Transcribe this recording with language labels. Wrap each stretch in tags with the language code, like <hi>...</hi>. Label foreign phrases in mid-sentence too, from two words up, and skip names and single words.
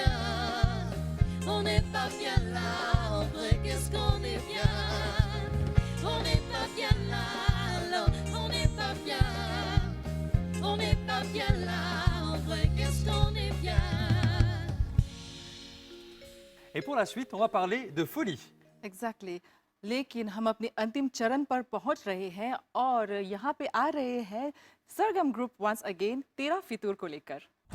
<fr>On n'est pas bien là, en vrai, qu'est-ce qu'on est bien. On n'est pas bien là, non, on n'est pas bien. On n'est pas bien là, en vrai, qu'est-ce qu'on est bien. Et pour la suite, on va parler de folie.</fr> <en>Exactly.</en> <hi>लेकिन हम अपने अंतिम चरण पर पहुंच रहे हैं और यहाँ पे आ रहे हैं सरगम ग्रुप</hi> <en>once again</en> <hi>तेरा फितूर को लेकर.</hi>